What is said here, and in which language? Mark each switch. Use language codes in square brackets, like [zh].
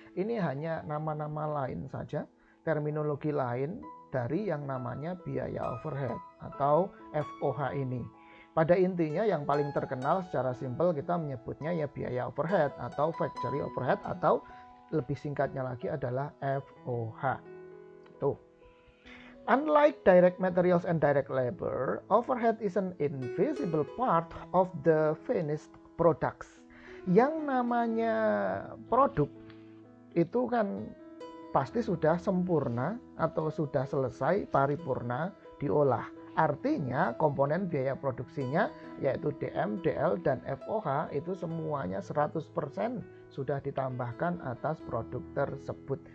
[id] Ini hanya nama-nama lain saja, terminologi lain dari yang namanya biaya overhead atau FOH ini. Pada intinya yang paling terkenal secara simpel kita menyebutnya ya biaya overhead atau factory overhead, atau lebih singkatnya lagi adalah FOH. Tuh. [en] Unlike direct materials and direct labor, overhead is an invisible part of the finished products. [id] Yang namanya produk itu kan pasti sudah sempurna atau sudah selesai paripurna diolah. Artinya komponen biaya produksinya yaitu DM, DL, dan FOH itu semuanya 100% sudah ditambahkan atas produk tersebut.